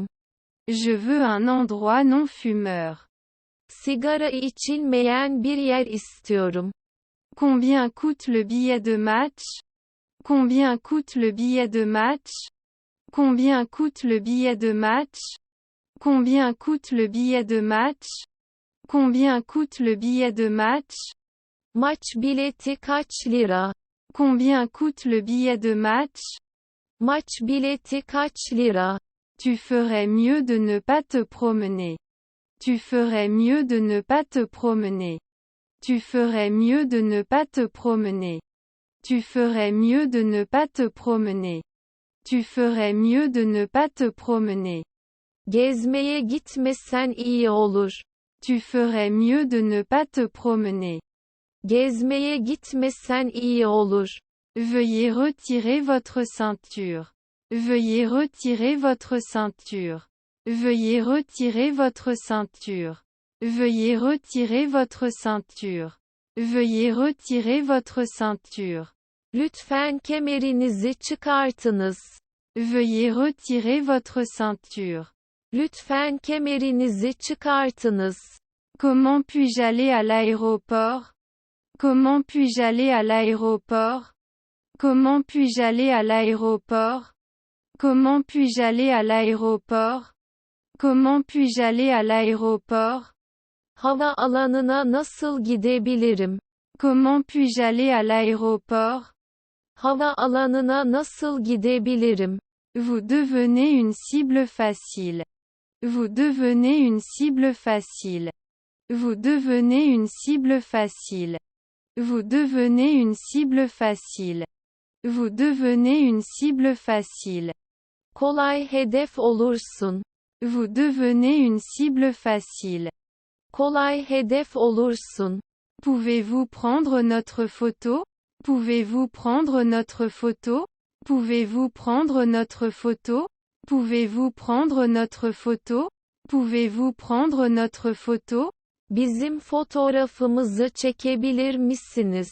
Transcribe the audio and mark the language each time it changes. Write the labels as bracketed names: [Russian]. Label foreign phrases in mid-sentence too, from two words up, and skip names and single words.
[French] Je veux un endroit non fumeur. [Turkish] Sigara içilmeyen bir yer istiyorum. [French] Combien coûte le billet de match? Combien coûte le billet de match? Combien coûte le billet de match? Combien coûte le billet de match? Combien coûte le billet de match? [Turkish] Maç bileti kaç lira? [French] Combien coûte le billet de match? [Turkish] Maç bileti kaç lira? [French] Tu ferais mieux de ne pas te promener. Tu ferais mieux de ne pas te promener. Tu ferais mieux de ne pas te promener. Tu ferais mieux de ne pas te promener. Tu ferais mieux de ne pas te promener. [Turkish] Gezmeye gitmesen iyi olur. [French] Tu ferais mieux de ne pas te promener. [Turkish] Gezmeye gitmesen iyi olur. [French] Veuillez retirer votre ceinture. Veuillez retirer votre ceinture. Veuillez retirer votre ceinture. Veuillez retirer votre ceinture. Veuillez retirer votre ceinture. [Turkish] Lütfen kemerinizi çıkartınız. [French] Veuillez retirer votre ceinture. [Turkish] Lütfen kemerinizi çıkartınız. [French] Comment puis-je aller à l'aéroport? Comment puis-je aller à l'aéroport? Comment puis-je aller à l'aéroport? Comment puis-je aller à l'aéroport? Comment puis-je aller à l'aéroport? [Turkish] Hava alanına nasıl gidebilirim? [French] Comment puis-je aller à l'aéroport? [Turkish] Hava alanına nasıl gidebilirim? [French] Vous devenez une cible facile. Vous devenez une cible facile. Vous devenez une cible facile. Vous devenez une cible facile. Vous devenez une cible facile. [Turkish] Kolay hedef olursun. [French] Vous devenez une cible facile. [Turkish] Kolay hedef olursun. [French] Pouvez-vous prendre notre photo? Pouvez-vous prendre notre photo? Pouvez-vous prendre notre photo? Pouvez-vous prendre notre photo? Pouvez-vous prendre notre photo? [Turkish] Bizim fotoğrafımızı çekebilir misiniz?